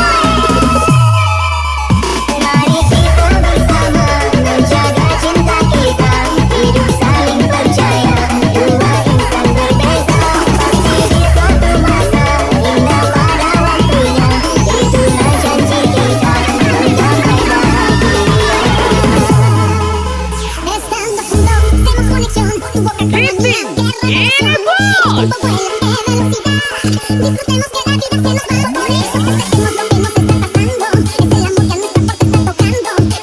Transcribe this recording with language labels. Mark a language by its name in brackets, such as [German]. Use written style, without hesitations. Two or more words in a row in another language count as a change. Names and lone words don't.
[Malay] Mari kita bersama menjaga cinta kita, hidup saling percaya, dua insan berbeza, pasti di suatu masa indah pada waktunya, itulah janji kita mencapai bahagia. [Spanish] Estando juntos hacemos conexión, tu boca con la mía, [Malay] Titik, ini [Spanish] tiempo vuela a velocidad, disfrutemos que la vida se nos va a ocurrir, festejemos lo que nos está pasando, es el amor que a nuestra puerta está tocando,